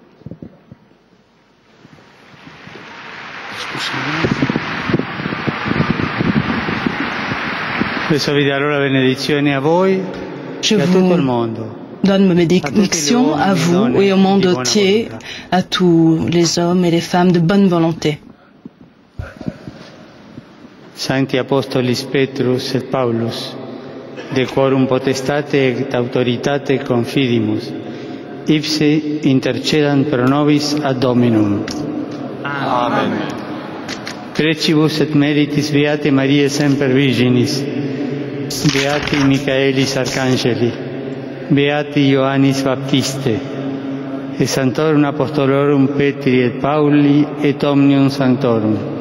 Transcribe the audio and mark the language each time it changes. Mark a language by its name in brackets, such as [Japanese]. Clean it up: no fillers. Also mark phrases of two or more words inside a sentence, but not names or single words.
[French] Je vous donne ma bénédiction à vous et au monde entier, à tous les hommes et les femmes de bonne volonté. [Latin] Sancti Apostolis Petrus et Paulus, de quorum potestate et autoritate confidimus, ipse intercedant pro nobis ad Dominum. Amen. Precibus et meritis Beate Mariae Semper Virginis, Beati Michaelis Arcangeli, Beati Ioannis Baptiste, et Sanctorum Apostolorum Petri et Pauli et Omnium Sanctorum.